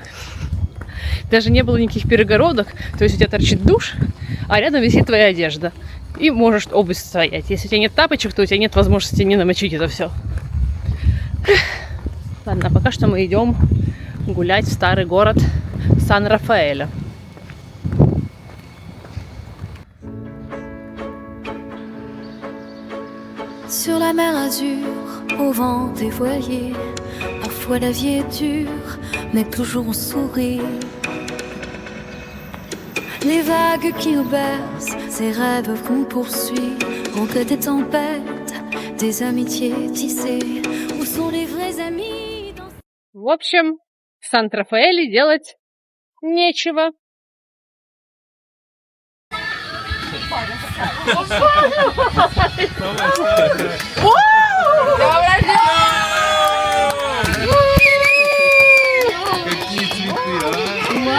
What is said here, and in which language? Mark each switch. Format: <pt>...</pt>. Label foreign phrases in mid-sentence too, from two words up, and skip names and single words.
<ru>Даже не было никаких перегородок. То есть у тебя торчит душ, а рядом висит твоя одежда. И можешь обувь стоять. Если у тебя нет тапочек, то у тебя нет возможности не намочить это все. Ладно, пока что мы идем гулять в старый город Сан-Рафаэля.</ru> <fr>Sur la mer azur, au vent des voiliers, parfois la vie est dure, mais toujours on sourit. Les vagues qui nous bercent, ces rêves qu'on poursuit, ont que des tempêtes, des amitiés tissées. Où sont les vrais amis dans...</fr> <ru>В общем, в Сан-Рафаэле делать нечего. Какие цветы, а?</ru>